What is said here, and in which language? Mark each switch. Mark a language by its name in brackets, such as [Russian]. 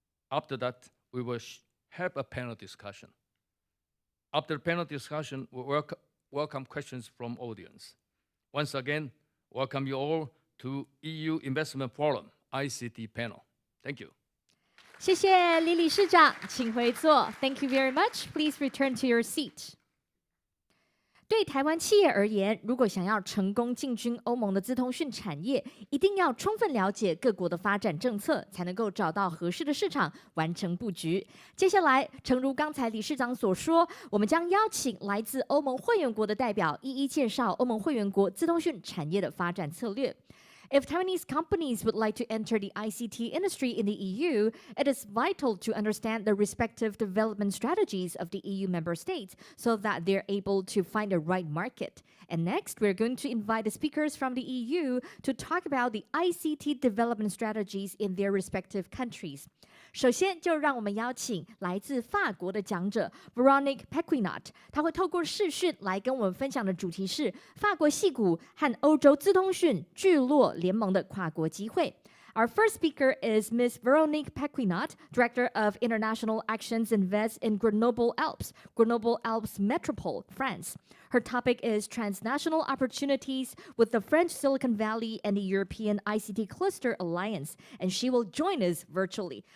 [English] After that, we will have a panel discussion. After the panel discussion, we welcome questions from audience. Once again, welcome you all to EU Investment Forum ICT panel. Thank you. [Chinese] 谢谢李理事长，请回座。 [English] Thank you very much. Please return to your seat. [Chinese] 对台湾企业而言，如果想要成功进军欧盟的资通讯产业，一定要充分了解各国的发展政策，才能够找到合适的市场，完成布局。接下来，诚如刚才理事长所说，我们将邀请来自欧盟会员国的代表，一一介绍欧盟会员国资通讯产业的发展策略。 [English] If Taiwanese companies would like to enter the ICT industry in the EU, it is vital to understand the respective development strategies of the EU member states so that they're able to find the right market. And next, we're going to invite the speakers from the EU to talk about the ICT development strategies in their respective countries. [Chinese] 首先，就让我们邀请来自法国的讲者 Veronique Pequinot， 他会透过视讯来跟我们分享的主题是法国矽谷和欧洲资通讯聚落联盟的跨国机会。 [English] Our first speaker is Ms. Veronique Pequinot, Director of International Actions Invest in Grenoble Alpes Metropole, France. Her topic is transnational opportunities with the French Silicon Valley and the European ICT Cluster Alliance, and she will join us virtually.